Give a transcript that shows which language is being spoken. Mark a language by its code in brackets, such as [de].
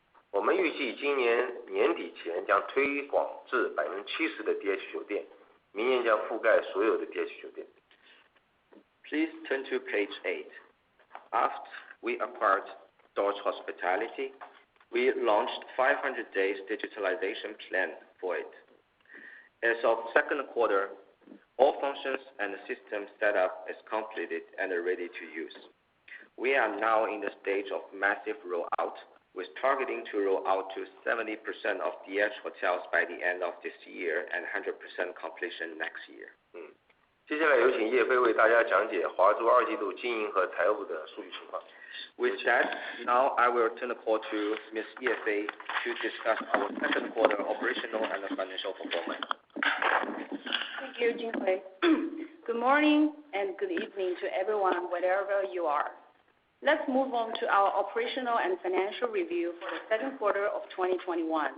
[zh] 我们预计今年年底前将推广至 70% 的 DH 酒店，明年将覆盖所有的 DH 酒店。 [en] Please turn to page 8. After we acquired Dodge Hospitality, we launched 500 days digitalization plan for it. As of second quarter, all functions and system setup is completed and ready to use. We are now in the stage of massive rollout, with targeting to roll out to 70% of DH hotels by the end of this year and 100% completion next year. [zh] 接下来有请叶飞为大家讲解华住2季度经营和财务的数据情况。 [en] With that, now I will turn the call to Ms. Ye Fei to discuss our second quarter operational and financial performance. Thank you, Jinhui. Good morning and good evening to everyone, wherever you are. Let's move on to our operational and financial review for the second quarter of 2021.